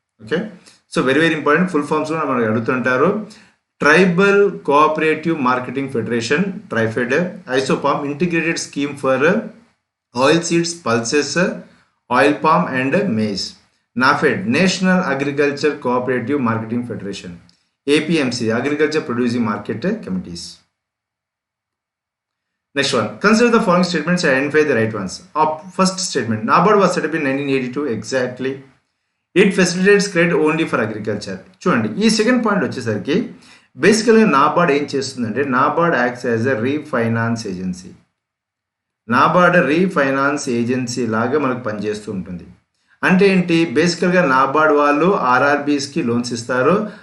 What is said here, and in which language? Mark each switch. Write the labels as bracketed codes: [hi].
[en] Okay, so very very important. Full forms [te] కూడా మనకు అడుగుతుంటారు. [en] Tribal cooperative marketing federation TRIFED, ISOPOM integrated scheme for oil seeds, pulses, oil palm and maize. NAFED national agriculture cooperative marketing federation. APMC agriculture producing market committees. Next one, consider the following statements and identify the right ones. First statement, NABARD was set up in 1982 exactly. It facilitates credit only for agriculture. [te] చూడండి, ఈ second point వచ్చేసరికి బేసికల్గా నాబార్డ్ ఏం చేస్తుందంటే [en] NABARD acts as a refinance agency. [te] NABARD refinance agency లాగా మనకు పనిచేస్తూ ఉంటుంది. అంటే ఏంటి, బేసికల్గా నాబార్డ్ వాళ్ళు ఆర్ఆర్బీస్కి లోన్స్ ఇస్తారు.